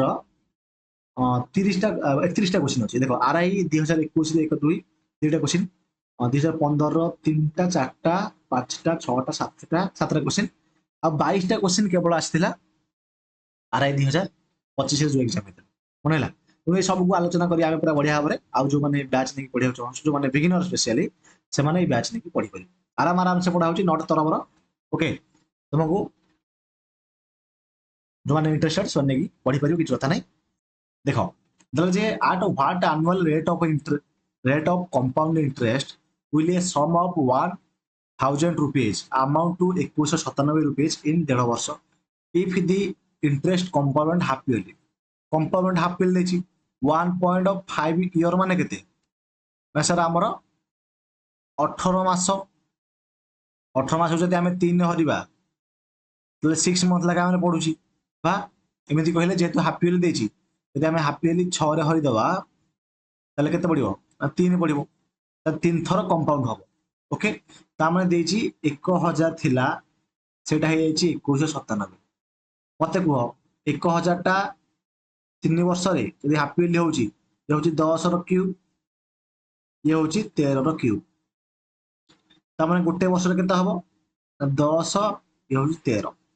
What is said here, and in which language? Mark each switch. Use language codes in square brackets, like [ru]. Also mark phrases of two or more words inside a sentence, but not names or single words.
[or] 30ଟା 31ଟା କୋଶ୍ଚିନ ଅଛି ଦେଖ ଆରଆଇ 2021 1 2 ଦୁଇଟା କୋଶ୍ଚିନ 2015 3ଟା 4ଟା 5ଟା 6ଟା 7ଟା କୋଶ୍ଚିନ ଆଉ 22ଟା କୋଶ୍ଚିନ କେବଳ ଆସିଥିଲା ଆରଆଇ 2025 ଯୋଉ ଏକ୍ସାମ ହେଇଥିଲା ମନେ ହେଲା ତେଣୁ ଏ ସବୁକୁ ଆଲୋଚନା କରି ଆମେ ପୁରା ବଢିଆ ଭାବରେ ଆଉ ଯୋଉମାନେ ବ୍ୟାଚ୍ ନେଇକି ପଢିବାକୁ ଚାହୁଁଛୁ ଯୋଉମାନେ ବିଗିନର ସ୍ପେସିଆଲି ସେମାନେ ଏଇ ବ୍ୟାଚ୍ ନେଇକି ପଢିପାରିବେ ଆରାମସେ ପଢା ହଉଛି ନଟ ତରବର ଓକେ ତୁମକୁ ଯୋଉମାନେ ଇଣ୍ଟରେଷ୍ଟେଡ ସେମାନେ ନେଇକି ପଢିପାରିବେ କିଛି କଥା ନାହିଁ ଦେଖ [bn] ধরো যে [en] at what annual rate of compound interest will a sum of 1,000 rupees amount to 2197 rupees in 1.5 ବର୍ଷ if the interest component half yearly [or] component half yearly ଦେଇଛି 1.5 year ମାନେ କେତେ ନା ସାର୍ ଆମର 18 ମାସ 18 ମାସ ଯଦି ଆମେ 3 ହରିବା ତାହେଲେ 6 month ଲେଖା ଆମେ ପଢୁଛି ବା ଏମିତି କହିଲେ ଯେହେତୁ [en] half yearly [or] ଦେଇଛି ଯଦି ଆମେ [en] half yearly [or] 6ରେ ହରିଦବା ତାହେଲେ କେତେ ପଡିବ ନା 3 ପଡିବ ତାହେଲେ 3 ଥର କମ୍ପାଉଣ୍ଡ ହବ ଓକେ ତାମାନେ ଦେଇଛି 1,000 ଥିଲା ସେଇଟା ହେଇଯାଇଛି 2197 ମତେ କୁହ 1,000 ଟା 3 ବର୍ଷରେ ଯଦି [en] half yearly [or] ହଉଛି ଇଏ ହଉଛି 10 ର କ୍ୟୁ ଇଏ ହଉଛି 13 ର କ୍ୟୁ ତାମାନେ ଗୋଟେ ବର୍ଷରେ କେତେ ହବ ନା 10 ଇଏ ହଉଛି 13